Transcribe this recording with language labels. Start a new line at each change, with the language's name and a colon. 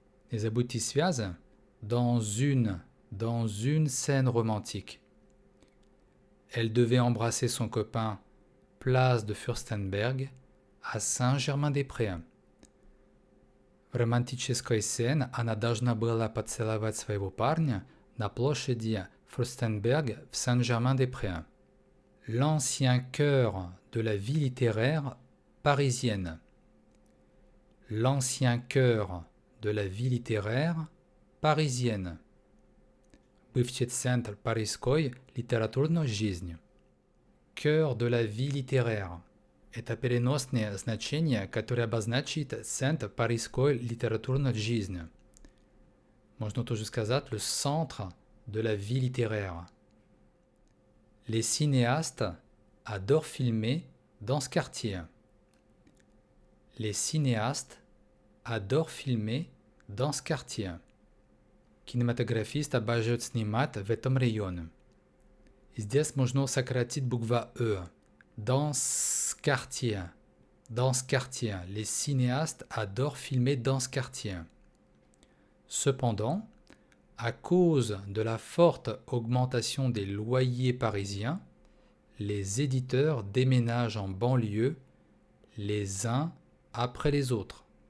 French: Les aboutis связы dans une scène romantique. Elle devait embrasser son copain, place de Fürstenberg, à Saint-Germain-des-Prés.
Russian: В романтической сцене она должна была поцеловать своего парня на площади Fürstenberg в Saint-Germain-des-Prés.
French: L'ancien cœur de la vie littéraire parisienne. L'ancien cœur de la vie littéraire parisienne.
Russian: Бывший центр парижской литературной жизни.
French: Cœur de la vie littéraire.
Russian: Это переносное значение, которое обозначит центр парижской литературной жизни. Можно тоже сказать
French: le centre de la vie littéraire. Les cinéastes adorent filmer dans ce quartier. Les cinéastes adorent filmer dans ce quartier.
Russian: Кинематографисты обожают снимать в этом районе. Здесь можно сократить буква «e».
French: Dans ce quartier. Dans ce quartier. Les cinéastes adorent filmer dans ce quartier. Cependant, à cause de la forte augmentation des loyers parisiens, les éditeurs déménagent en banlieue les uns après les autres.